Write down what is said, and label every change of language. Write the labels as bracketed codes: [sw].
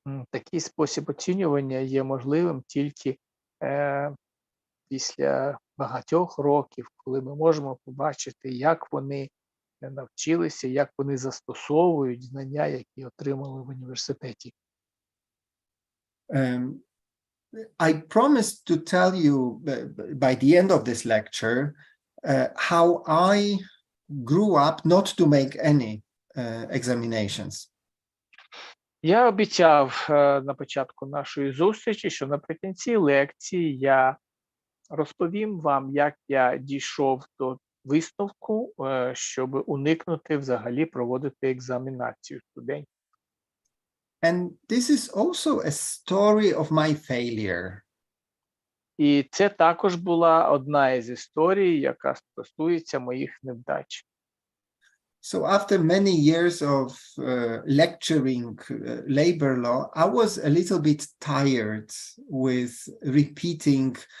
[uk] Такий спосіб оцінювання є можливим тільки після багатьох років, коли ми можемо побачити, як вони навчилися, як вони застосовують знання, які отримали в університеті. [en] I promised to tell you by the end of this lecture how I grew up not to make any examinations. [uk] Я обіцяв на початку нашої зустрічі, що наприкінці лекції я розповім вам, як я дійшов до висновку, щоб уникнути взагалі проводити екзаменацію студентів. [en] And this is also a story of my failure. [uk] І це також була одна із історій, яка стосується моїх невдач. [en] So after many years of lecturing labor law, I was a little bit tired with repeating